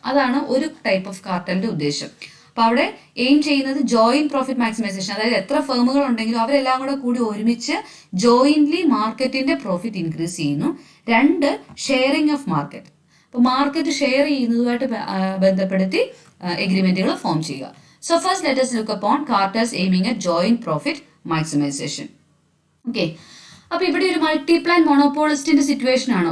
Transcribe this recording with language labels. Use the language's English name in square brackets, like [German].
[Malayalam] അതാണ് ഒരു type of കാർട്ടലിന്റെ ഉദ്ദേശം. അപ്പൊ അവിടെ എയിം ചെയ്യുന്നത് ജോയിന്റ് പ്രോഫിറ്റ് മാക്സിമൈസേഷൻ, അതായത് എത്ര ഫേമുകൾ ഉണ്ടെങ്കിലും അവരെല്ലാം കൂടി ഒരുമിച്ച് ജോയിന്റ്ലി മാർക്കറ്റിന്റെ പ്രോഫിറ്റ് ഇൻക്രീസ് ചെയ്യുന്നു. 2, ഷെയറിംഗ് ഓഫ് മാർക്കറ്റ്. അപ്പോൾ മാർക്കറ്റ് ഷെയർ ചെയ്യുന്നതുമായിട്ട് ബന്ധപ്പെടുത്തി എഗ്രിമെന്റുകൾ ഫോം ചെയ്യുക. [English] So first let us look upon cartels aiming at joint profit maximization. [Malayalam] Okay, അപ്പോൾ ഇവിടെ ഒരു മൾട്ടിപ്ലൈൻ മോണോപോളിസ്റ്റിന്റെ സിറ്റുവേഷൻ ആണ്.